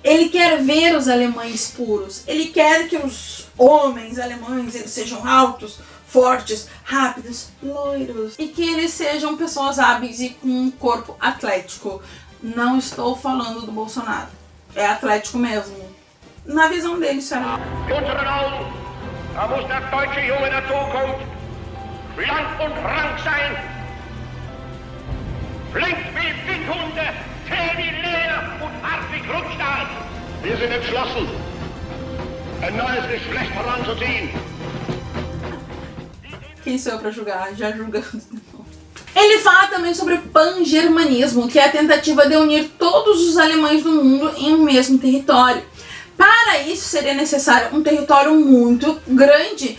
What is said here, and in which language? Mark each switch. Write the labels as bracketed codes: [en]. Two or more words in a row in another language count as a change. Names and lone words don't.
[pt] Ele quer ver os alemães puros. Ele quer que os homens alemães eles sejam altos, fortes, rápidos, loiros. E que eles sejam pessoas hábeis e com um corpo atlético. Não estou falando do Bolsonaro. É atlético mesmo. Na visão dele, isso era... [de] Da muss der deutsche Junge der Zukunft schlank und rank sein. Flink wie Windhunde, zäh wie Leer und hart wie Krückstahl. Wir sind entschlossen, ein neues Geschlecht heranzuziehen. [pt] Quem sou eu pra julgar? Já julgando. Ele fala também sobre o pan-germanismo, que é a tentativa de unir todos os alemães do mundo em um mesmo território. Para isso seria necessário um território muito grande.